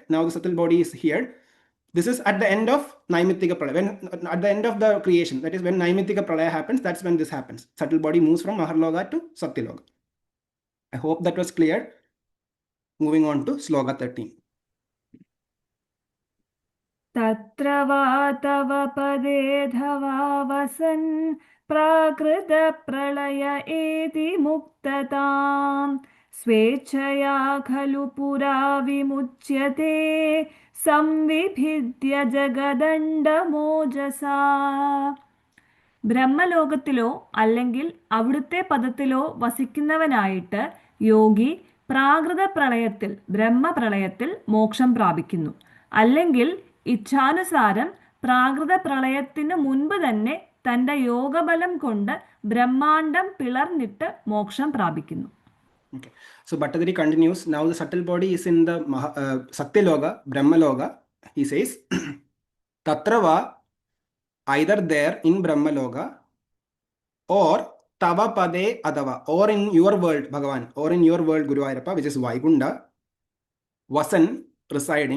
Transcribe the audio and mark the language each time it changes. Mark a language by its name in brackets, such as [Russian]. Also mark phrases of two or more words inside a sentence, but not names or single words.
[English] Now the subtle body is here. This is at the end of [Sanskrit] नैमित्तिक प्रलय. [English] At the end of the creation, that is when [Sanskrit] नैमित्तिक प्रलय [English] happens, that's when this happens. Subtle body moves from Maharloga to Satyaloga. I hope that was clear. Moving on to Sloka 13. [Sanskrit] तत्र वा तव पदे धवा वसन् प्राकृतप्रलय एति मुक्तताम् स्वेच्छया खलु पुरा विमुच्यते സംവിഭിദ്യ ജഗദണ്ഡമോജസാ. [Malayalam] ബ്രഹ്മലോകത്തിലോ അല്ലെങ്കിൽ അവിടുത്തെ പദത്തിലോ വസിക്കുന്നവനായിട്ട് യോഗി പ്രാകൃത പ്രളയത്തിൽ ബ്രഹ്മപ്രളയത്തിൽ മോക്ഷം പ്രാപിക്കുന്നു. അല്ലെങ്കിൽ ഇച്ഛാനുസാരം പ്രാകൃത പ്രളയത്തിന് മുൻപ് തന്നെ തൻ്റെ യോഗബലം കൊണ്ട് ബ്രഹ്മാണ്ടം പിളർന്നിട്ട് മോക്ഷം പ്രാപിക്കുന്നു. [English] Okay. So Bhattathiri continues. Now the subtle body is in the Satyaloka, Brahmaloka. He says, Tatrava, either there in Brahmaloka, or [Sanskrit] तव पदे अथवा, [English] or in your world, Bhagavan, or in your world, Guruvayurappa, which is Vaikunda, Vasan, residing.